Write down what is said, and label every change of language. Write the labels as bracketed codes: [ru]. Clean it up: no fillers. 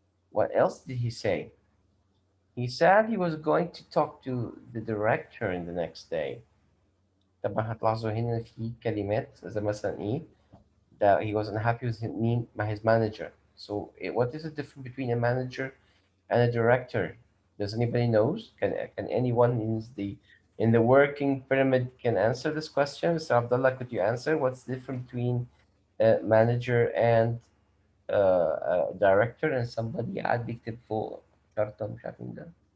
[en] What else did he say? He said he was going to talk to the director in the next day. [ar] طبعا هتلاحظوا هنا في كلمات زي مثلا ايه [en] that he wasn't happy with his manager. So what is the difference between a manager and a director? Does anybody knows? Can anyone in the working pyramid can answer this question? Mr. Abdullah, could you answer what's different between a manager and director and somebody [ar] قاعد بيكتب فوق شرطة مش عارف مين ده.